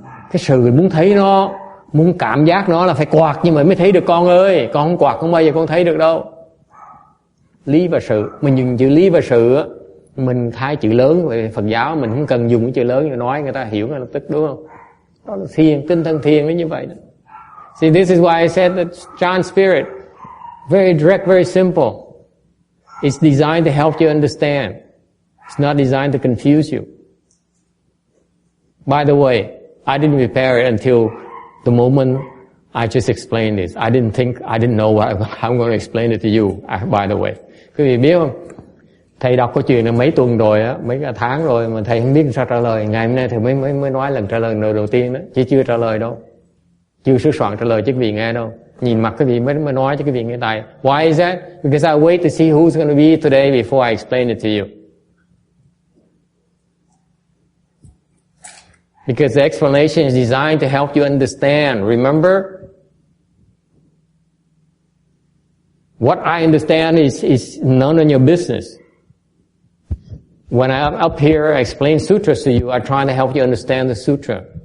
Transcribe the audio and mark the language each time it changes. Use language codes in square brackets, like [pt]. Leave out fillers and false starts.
[vi] Cái sự mình muốn thấy nó, muốn cảm giác nó là phải quạt nhưng mà mới thấy được con ơi. Con không quạt không bao giờ con thấy được đâu. Lý và sự. Mình dùng chữ lý và sự á, mình thay chữ lớn về Phật giáo, mình không cần dùng cái chữ lớn để nói người ta hiểu ngay lập tức, đúng không? Đó là thiền, tinh thần thiền nó như vậy đó. [en] See, this is why I said that chant spirit, very direct, very simple. It's designed to help you understand. It's not designed to confuse you. By the way, I didn't prepare it until the moment I just explained this. I didn't know what I'm going to explain it to you, by the way. [vi] Quý vị biết không? Thầy đọc câu chuyện này mấy tuần rồi á, mấy cả tháng rồi mà thầy không biết sao trả lời. Ngày hôm nay thì mới nói lần trả lời đầu tiên đó, chứ chưa trả lời đâu. Chưa sửa soạn trả lời cho quý vị nghe đâu. Nhìn mặt quý vị mới nói cho quý vị nghe tài. [en] Why is that? Because I wait to see who's going to be today before I explain it to you. Because the explanation is designed to help you understand. Remember? What I understand is none of your business. When I'm up here, I explain sutras to you, I'm trying to help you understand the sutra.